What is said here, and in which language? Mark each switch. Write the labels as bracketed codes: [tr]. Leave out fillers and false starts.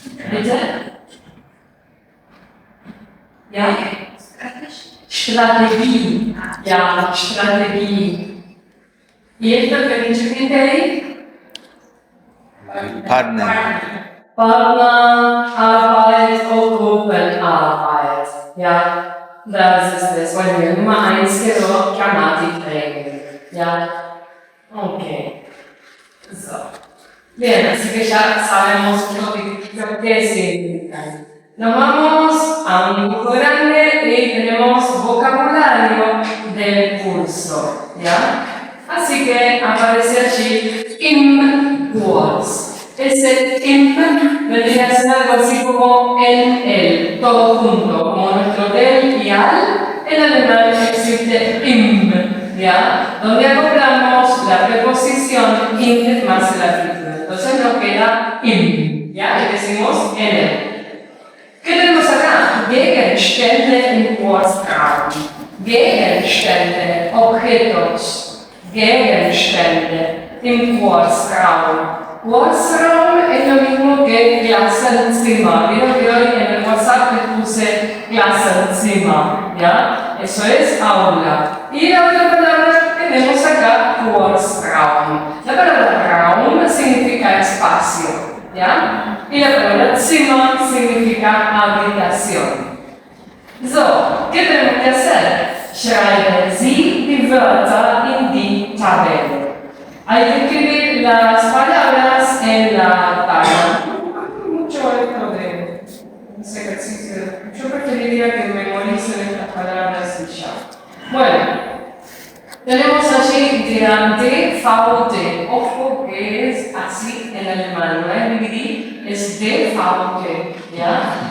[de] Bitte? Ja? Strategie. Ja, Strategie. [es] ¿Y esto que dice gente ahí? [de] Partner. Partner, Arbeit o Gruppenarbeit. Ja, das ist es. Weil wir Nummer 1 quedó Grammatikregeln. Ja, ok. So. [es] Bien, así que ya sabemos lo que significan. Nos vamos a un dibujo grande y tenemos vocabulario del curso, ¿ya? Así que aparece allí [de] im Kurs. [es] Ese im vendría a ser algo así como en el, todo junto, como nuestro del y al. En alemán existe im, ¿ya? Donde acoplamos la preposición in más el artículo. Entonces nos queda im, ¿ya? Y decimos en él. ¿Qué tenemos acá? [de] Gegenstände im Kurzraum. Gegenstände, objetos. Gegenstände im Kurzraum. [es] Kurzraum es lo mismo que Klassenzimmer. Vieron que hoy en el WhatsApp les puse Klassenzimmer, ¿ya? Eso es aula. Y la otra palabra tenemos acá Kurzraum. La palabra Raum significa espacio, ¿ya? Y la palabra Zimmer significa habitación. So, ¿qué tenemos que hacer? [de] Schreiben Sie die Wörter in die Tabelle. [es] Hay que escribir las palabras en la tabla. Mucho esto de ese ejercicio. Yo preferiría que memoricen estas palabras y ya. Bueno. Tenemos allí DVT. Ojo que es así en alemán, no es DVD, es DVT, ¿ya?